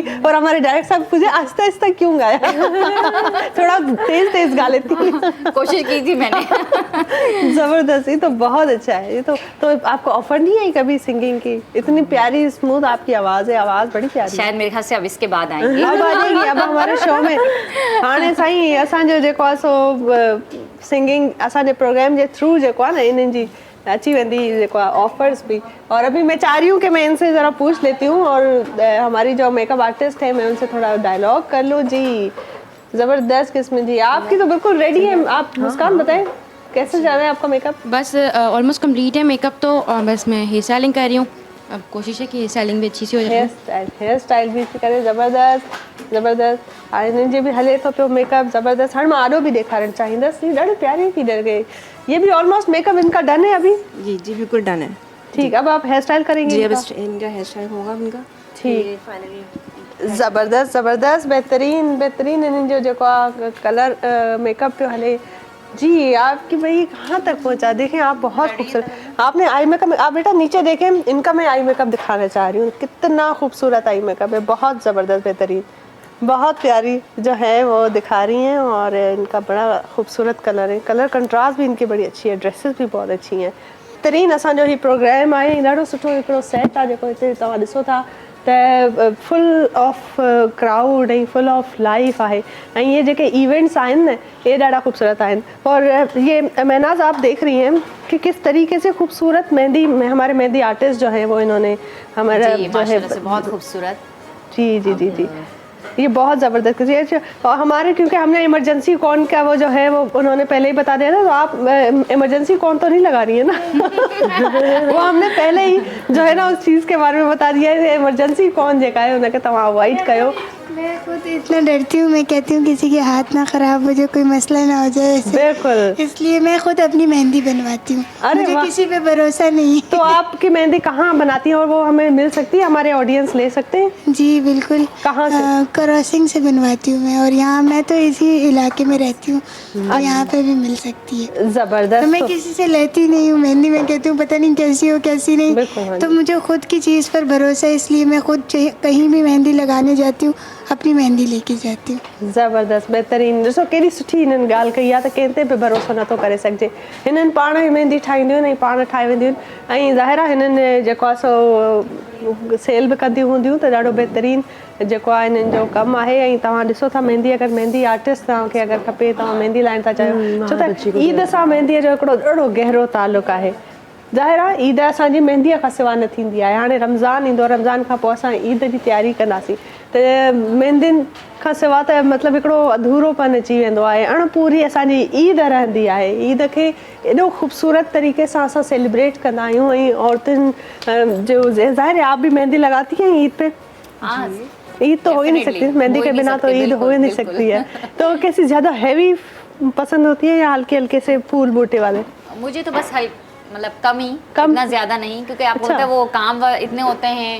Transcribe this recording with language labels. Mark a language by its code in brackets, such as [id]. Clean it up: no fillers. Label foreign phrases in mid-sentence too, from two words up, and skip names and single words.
[ur] اور ہمارے ڈائریکٹر صاحب پوچھے آہستہ آہستہ کیوں گایا? تھوڑا تیز تیز گا لیتی. کوشش کی تھی میں نے. زبردست، یہ تو بہت اچھا ہے۔ یہ تو آپ کو آفر نہیں آئی کبھی سنگنگ کی? اتنی پیاری سموتھ آپ کی آواز ہے، آواز بڑی پیاری. شاید میرے خیال سے اب اس کے بعد آئیں گے. اب آ جائیں گی، اب ہمارے شو میں [sd] हाणे साईं असांजो जेको आहे सो सिंगिंग असांजे प्रोग्राम जे थ्रू जेको आहे न इन्हनि जी अच्छी वेंदी जेको आहे ऑफर्स भी। [ur] اور ابھی میں چاہ رہی ہوں کہ میں ان سے ذرا پوچھ لیتی ہوں اور ہماری جو [en] makeup artist [ur] ہے میں ان سے تھوڑا ڈائیلاگ کر لوں. جی زبردست قسم جی، آپ کی تو بالکل ریڈی ہے. آپ مسکان بتائیں کیسے جا رہا ہے آپ کا میک اپ? بس [en] almost complete [ur] ہے میک اپ تو، بس میں [en] hair styling [ur] کر رہی ہوں. اب کوشش ہے کہ [en] hair styling [ur] بھی اچھی سی ہو جائے. [en] hair style [ur] بھی کرے زبردست زبردست. [sd] हिननि जे भी हले थो पियो मेकअप ज़बरदस्त। हाणे मां आॾो बि ॾेखारणु चाहींदसि। ॾाढी प्यारी थी डर गई। [ur] یہ بھی [en] almost makeup [ur] ان کا ڈن ہے ابھی? جی جی بالکل ڈن ہے. ٹھیک، اب آپ [en] hair style [ur] کریں گے? جی اب ان کا [en] hair style [ur] ہوگا ان کا. ٹھیک، زبردست زبردست، بہترین بہترین. [sd] इन्हनि जो जेको आहे [en] color makeup [sd] पियो हले। [ur] جی آپ کی بھائی کہاں تک پہنچا? دیکھیں آپ بہت خوبصورت. آپ نے [en] eye makeup, [ur] ، آپ بیٹا نیچے دیکھیں، ان کا میں [en] eye makeup [ur] دکھانا چاہ رہی ہوں. کتنا خوبصورت [en] eye makeup [ur] ہے، بہت زبردست بہترین، بہت پیاری جو ہے وہ دکھا رہی ہیں. اور ان کا بڑا خوبصورت کلر ہے, [en] color contrast [ur] بھی ان کی بڑی اچھی ہے، ڈریسز بھی بہت اچھی ہیں. [sd] बेहतरीन असांजो ही प्रोग्राम आहे, ॾाढो सुठो हिकिड़ो सेट आहे जेको हिते तव्हां ॾिसो था त [en] full of crowd [sd] ऐं [en] full of life [sd] आहे। ऐं ये जेके इवेंट्स आहिनि न ये ॾाढा खूबसूरत आहिनि। [ur] اور یہ مہناز آپ دیکھ رہی ہیں کہ کس طریقے سے خوبصورت مہندی ہمارے مہندی آرٹسٹ جو ہیں وہ انہوں نے ہمارا جو ہے بہت خوبصورت. جی جی جی جی، یہ بہت زبردست کسی. اور ہمارے کیونکہ ہم نے [en] emergency cone [ur] کا وہ جو ہے وہ انہوں نے پہلے ہی بتا دیا نا، تو آپ [en] emergency cone [ur] تو نہیں لگا رہی ہے نا? وہ ہم نے پہلے ہی جو ہے نا اس چیز کے بارے میں بتا دیا ہے. [en] emergency cone [sd] जेका है उनखे तव्हां अवॉइड कयो। [ur] میں خود اتنا ڈرتی ہوں، میں کہتی ہوں کسی کے ہاتھ نہ خراب ہو جائے، کوئی مسئلہ نہ ہو جائے ایسے. بالکل. اس لیے میں خود اپنی مہندی بنواتی ہوں, ارے مجھے واہ. کسی پہ بھروسہ نہیں ہے. تو آپ کی مہندی کہاں بناتی ہیں اور وہ ہمیں مل سکتی ہے، ہمارے آڈینس لے سکتے ہیں? جی بالکل. کہاں سے? کراسنگ سے بنواتی ہوں میں، اور یہاں میں تو اسی علاقے میں رہتی ہوں، اور یہاں پہ بھی مل سکتی ہے. زبردست. تو میں کسی سے لیتی نہیں ہوں مہندی، میں کہتی ہوں پتا نہیں کیسی ہو کیسی نہیں. بالکل، ہاں تو جی. مجھے خود کی چیز پر بھروسہ ہے، اس لیے میں خود کہیں بھی مہندی لگانے جاتی ہوں، اپنی مہندی لے کے جاتی ہوں. زبردست، بہترین. [sd] ॾिसो केॾी सुठी हिननि ॻाल्हि कई आहे त कंहिं ते बि भरोसो नथो करे सघिजे। हिननि पाण ई मेहंदी ठाहींदियूं आहिनि ऐं पाण ठाहे वेंदियूं आहिनि, ऐं ज़ाहिर आहे हिननि जेको आहे सो सेल बि कंदियूं हूंदियूं, त ॾाढो बहितरीन जेको आहे हिननि जो कमु आहे। ऐं तव्हां ॾिसो था मेहंदी, अगरि मेहंदी आर्टिस्ट तव्हांखे अगरि खपे, तव्हां मेहंदी लाइण था चाहियो, छो त ईद सां मेहंदीअ जो हिकिड़ो ॾाढो गहरो तालुक़ु आहे। ज़ाहिर आहे ईद असांजी मेहंदीअ खां सवाइ न थींदी आहे। हाणे रमज़ान ईंदो, रमज़ान खां पोइ असां ईद जी तयारी कंदासीं, त मेहंदियुनि खां सवाइ त मतिलबु हिकिड़ो अधूरोपन अची वेंदो आहे। अणपूरी असांजी ईद रहंदी आहे। ईद खे एॾो ख़ूबसूरत तरीक़े सां असां सेलिब्रेट कंदा आहियूं। ऐं औरतुनि जो [ur] ظاہر ہے آپ بھی مہندی لگاتی ہیں عید پہ? عید تو ہو ہی نہیں سکتی، مہندی کے بنا تو عید ہو ہی نہیں سکتی ہے. تو کیسی زیادہ ہیوی پسند ہوتی ہے یا ہلکے ہلکے سے پھول بوٹے والے? مجھے تو بس مطلب کم ہی, کم? اتنا زیادہ نہیں، کیونکہ آپ کو اچھا. پتا ہے وہ کام اتنے ہوتے ہیں.